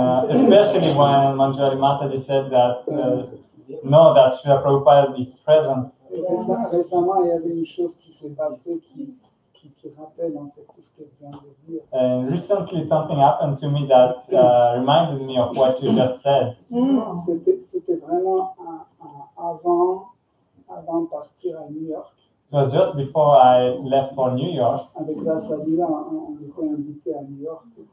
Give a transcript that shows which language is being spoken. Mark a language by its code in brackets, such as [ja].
[en] Especially when Manjari Mataji said that, know that Srila Prabhupada is present. [fr] Récemment, il y avait une chose qui s'est passée qui rappelle en fait tout ce qu'elle vient de dire. [en] Recently, something happened to me that reminded me of what you just said. [fr] C'était vraiment avant de partir à New York. [en] It was just before I left for New York. [fr] Avec la Salila, on était invité à New York.